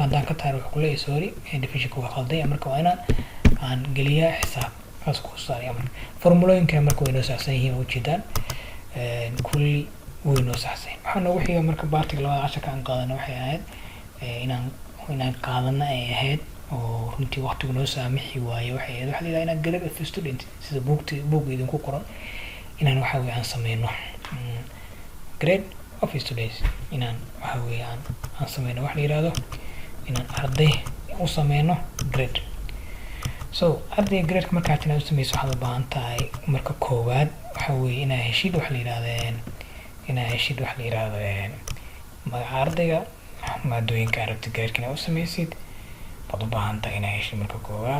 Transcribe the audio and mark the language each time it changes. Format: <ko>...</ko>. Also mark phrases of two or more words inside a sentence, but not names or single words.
<so>haddaan ka taari wuxuu kuleeyahay</so> <en>sorry divisionka</en> <so>waa qalday, marka waa inaan aan geliyaa xisaab kaas ku saaraya. marka formulooyinkana marka way noo saxsan yihiin oo ujeedaan kulli way noo saxsan. waxaa noogu xiga marka baartiga labada casharka aan qaadana waxay ahayd inaan qaadana ay ahayd oo runtii waqtigu noo saamixi waaye. waxay ahayd waxa la yidhahda inaan</so> <en>grade of student</en> <so>sida buugga idinku qoran inaan waxa weeye aan sameyno</so> <en>grade of students,</en> <so>inaan waxa weeye aan sameyno waxa la yidhahdo inaan arday u sameyno grade. so ardayga grade markaad inaad u sameyso waxaad u baahan tahay marka koowaad waxa weeye inaa heshid waxa la yidhahdo magaca ardayga, maadooyinka aragti grade inaad u sameysid baad u baahan tahay inaa heshid marka koowaad.</so>